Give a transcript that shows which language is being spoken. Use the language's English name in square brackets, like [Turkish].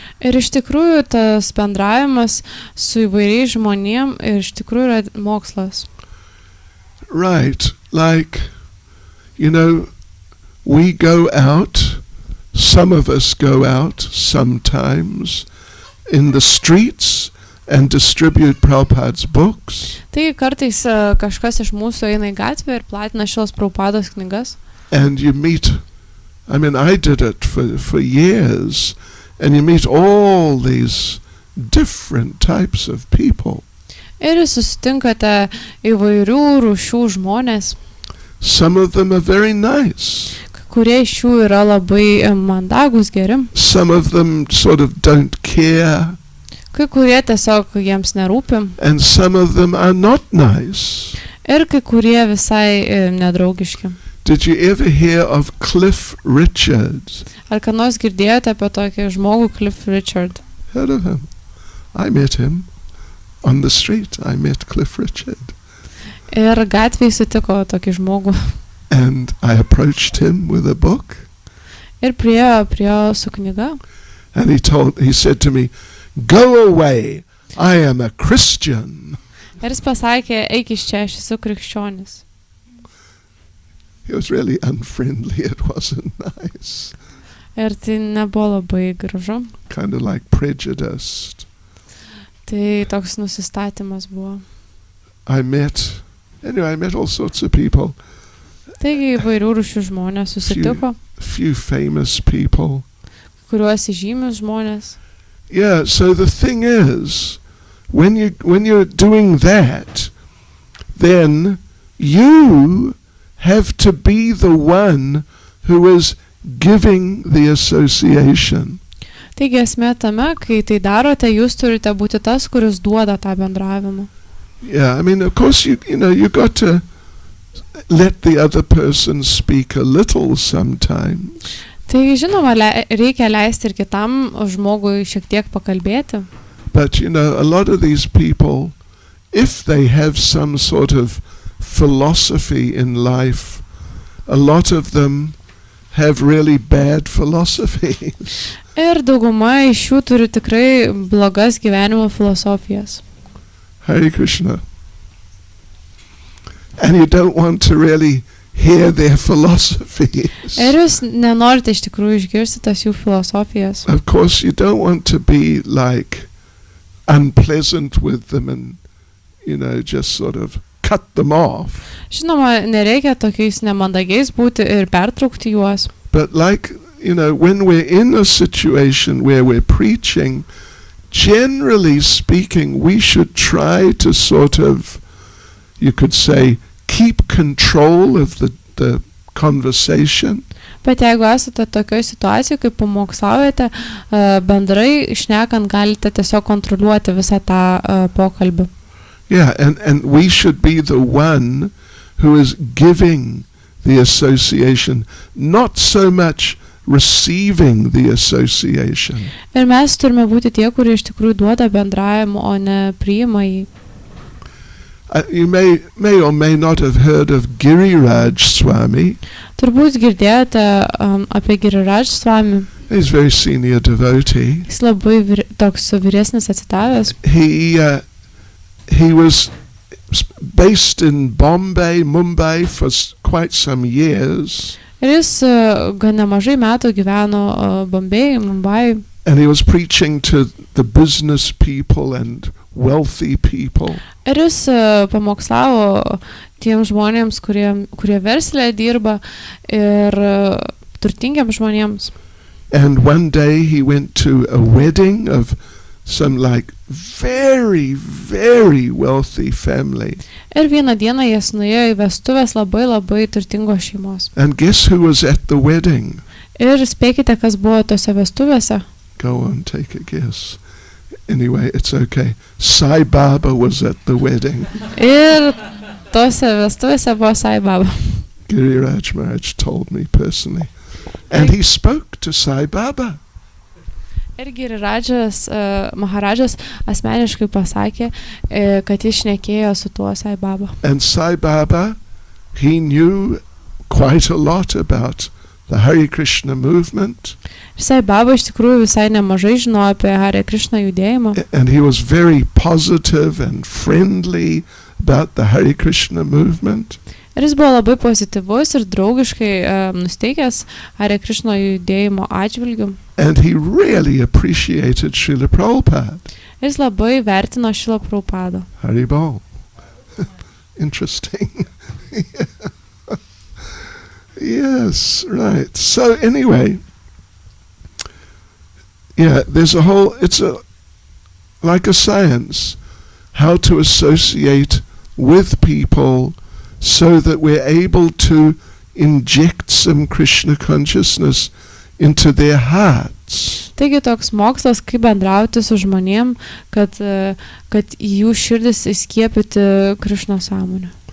[Lithuanian] Ir iš tikrųjų tas bendravimas su įvairiais žmonėm ir iš tikrųjų yra mokslas. [English] Right, like, we go out, some of us go out sometimes in the streets and distribute Prabhupada's books. [Lithuanian] Taigi kartais kažkas iš mūsų eina į gatvę ir platina Šrilos Prabhupados knygas. [English] And you meet, I did it for years, and you meet all these different types of people. [Lithuanian] Ir jūs susitinkate įvairių rūšių žmonės. [English] Some of them are very nice. [Lithuanian] Kurie iš jų yra labai mandagus, geri. [English] Some of them sort of don't care. [Lithuanian] Kai kurie tiesiog jiems nerūpi. [English] And some of them are not nice. [Lithuanian] Ir kai kurie visai nedraugiški. [English] Did you ever hear of Cliff Richard? [Lithuanian] Ar ką nors girdėjote apie tokį žmogų Cliff Richard? [English] Heard of him? I met him on the street. I met Cliff Richard. [Lithuanian] Ir gatvėje sutiko tokį žmogų. [English] And I approached him with a book. [Lithuanian] Ir priėjo su knyga. [English] And he said to me, "Go away. I am a Christian." [Lithuanian] Ir jis pasakė, eik iš čia, aš esu krikščionis. [English] He was really unfriendly. It wasn't nice. [Lithuanian] Ir tai nebuvo labai gražu. [English] Kind of like prejudiced. [Lithuanian] Tai toks nusistatymas buvo. [English] I met all sorts of people. [Lithuanian] Taigi įvairių rūšių žmonės susitiko. [English] Few famous people. [Lithuanian] Kuriuos įžymius žmonės. [English] Yeah, so the thing is, when you're doing that, then you have to be the one who is giving the association. [Lithuanian] Taigi esmė tame, kai tai darote, jūs turite būti tas, kuris duoda tą bendravimą. [English] Yeah, of course you got to let the other person speak a little sometimes. [Lithuanian] Tai žinoma, reikia leisti ir kitam žmogui šiek tiek pakalbėti. [English] But a lot of these people, if they have some sort of philosophy in life, a lot of them have really bad philosophies. [Lithuanian] Ir dauguma iš jų turi tikrai blogas gyvenimo filosofijas. [Sanskrit] Hare Krishna. [English] And you don't want to really hear their philosophies. [Lithuanian] Ir jūs nenorite iš tikrųjų išgirsti tas jų filosofijas. [English] Of course, you don't want to be like unpleasant with them and, just sort of cut them off. [Lithuanian] Žinoma, nereikia tokiais nemandagiais būti ir pertraukti juos. [English] But like, when we're in a situation where we're preaching, generally speaking, we should try to sort of, you could say, keep control of the conversation. [Lithuanian] Bet jeigu esate tokioje situacijoje, kaip pamokslaujate, bendrai šnekant galite tiesiog kontroliuoti visą tą pokalbį. [English] Yeah, and we should be the one who is giving the association, not so much receiving the association. [Lithuanian] Ir mes turime būti tie, kurie iš tikrųjų duoda bendravimą, o ne priima jį. [English] You may or may not have heard of Giriraj Swami. [Lithuanian] Turbūt girdėjote apie Giriraj Swami. [English] He's a very senior devotee. [Lithuanian] Jis labai toks vyresnis atsidavęs. [English] He was based in Mumbai for quite some years. [Lithuanian] Ir jis gan nemažai metų gyveno Bombėje, Mumbai. [English] And he was preaching to the business people and wealthy people. [Lithuanian] Ir jis pamokslavo tiems žmonėms, kurie verslė dirba ir turtingiams žmonėms. [English] And one day he went to a wedding of some like very, very wealthy family. [Lithuanian] Ir vieną dieną jis nuėjo į vestuvės labai, labai turtingos šeimos. [English] And guess who was at the wedding? [Lithuanian] Ir spėkite, kas buvo tose vestuvėse. [English] Go on, take a guess. Anyway, it's okay. Sai Baba was at the wedding. [Lithuanian] Ir tose vestuvėse buvo Sai Baba. [English] Giriraj Maharaj told me personally. And he spoke to Sai Baba. [Lithuanian] Ir Girirajas Maharajas asmeniškai pasakė, kad jis šnekėjo su tuo Sai Baba. [English] And Sai Baba, he knew quite a lot about the Hare Krishna movement. [Lithuanian] Sai Baba iš tikrųjų visai nemažai žinojo apie Hare Krishna judėjimą. [English] And he was very positive and friendly about the Hare Krishna movement. [Lithuanian] Ir jis buvo labai pozityvus ir draugiškai nusteikęs Hare Krishna judėjimo atžvilgiu. [English] And he really appreciated Srila Prabhupada. [Lithuanian] Ir jis labai vertino Šrila Prabhupadą. [English] Haribol. Interesting. Yes, right. So anyway, yeah, there's a whole, it's like a science, how to associate with people so that we're able to inject some Krishna consciousness into their hearts. [Lithuanian] Taigi toks mokslas, kaip bendrauti su žmonėm, kad jų širdis įskiepyti Krishna sąmonę.